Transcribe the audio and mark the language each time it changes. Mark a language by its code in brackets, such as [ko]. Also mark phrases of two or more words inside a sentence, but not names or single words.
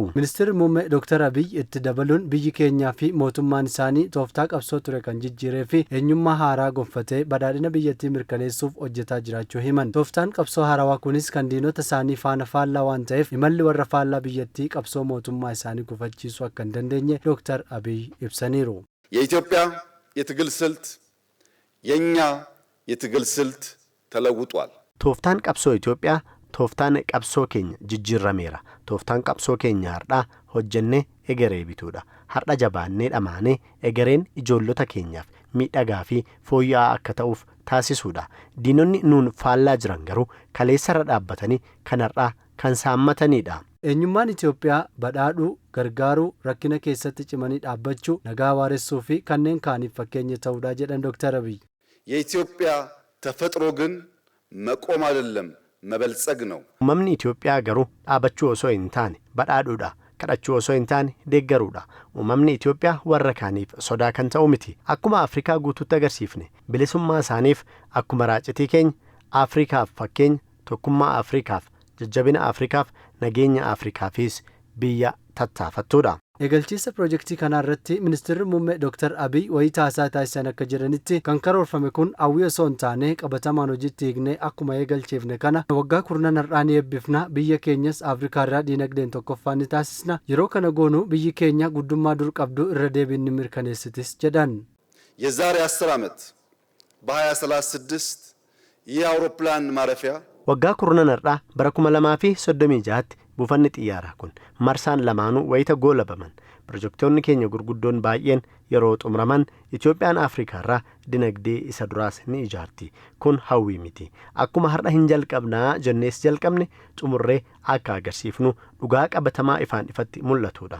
[om] Ministeerri muummee Dr. Abiy itti dabaluun biyyi keenyaa fi mootummaan isaanii tooftaa qabsoo ture kan jijjiiree fi eenyummaa haaraa gonfatee badhaadhina biyyattii mirkaneessuuf hojjetaa jiraachuu himan. Tooftaan qabsoo haarawaa kunis kan diinota isaanii faana faallaa waan ta'eef imalli warra faallaa biyyattii qabsoo mootummaa isaanii gufachiisuu akka hin dandeenye Dr. Abiy ibsaniiru. [am] የኢትዮጵያ የትግል ስልት የኛ የትግል ስልት ተለውጧል። [om] tooftaan qabsoo Itoophiyaa tooftaan qabsoo keenya jijjiirameera. Tooftaan qabsoo keenya har'a hojjennee egeree bituudha. Har'a jabaannee dhamaanee egereen ijoollota keenyaaf miidhagaa fi fooyya'aa akka ta'uuf taasisuudha. Diinonni nuun faallaa jiran garuu kaleessarra dhaabbatanii kan har'aa kan saammataniidha. Eenyummaan Itoophiyaa badhaadhuu, gargaaruu, rakkina keessatti cimanii dhaabbachuu, nagaa waaressuu fi kanneen kaaniif fakkeenya ta'uudha jedhan Dr. Abiy. [am] የኢትዮጵያ ተፈጥሮ ግን መቆም አይደለም መበልጸግ ነው። [om] Uumamni Itoophiyaa garuu dhaabachuu osoo hin taane badhaadhuudha. Kadhachuu osoo hin taane deeggaruudha. Uumamni Itoophiyaa warra kaaniif sodaa kan ta'u miti. Akkuma Afrikaa guutuutti agarsiifne bilisummaa isaaniif akkuma raacitii keenya Afrikaaf fakkeenya, tokkummaa Afrikaaf, jajjabina Afrikaaf, nageenya Afrikaafis biyya tattaafattuudha. Eegalchiisa piroojeektii kanaa irratti ministeerri muummee Dr. Abiy wayitaa haasaa taasisan akka jedhanitti kan karoorfame kun hawwii osoo hin taane qabatamaan hojiitti hiiknee akkuma eegalchiifne kana waggaa kurnan har'aan eebbifna, biyya keenyas Afrikaa irraa dinagdeen tokkoffaa ni taasisna. Yeroo kana goonu biyyi keenya guddummaa dur qabdu irra deebiin ni mirkaneessitis jedhan. [am] የዛሬ 10 ዓመት በ2036 ይህ አውሮፕላን ማረፊያ [om] waggaa kurnan har'aa bara 2036tti buufanni xiyyaaraa kun marsaan lamaanuu wayita goolabaman piroojektonni keenya gurguddoon baay'een yeroo xumuraman Itoophiyaan Afrikaa irraa dinagdee isa duraas ni ijaarti. Kun hawwii miti. Akkuma har'a hin jalqabnaa jennees jalqabne xumurree akka agarsiifnu dhugaa qabatamaa ifaan ifatti mul'atudha.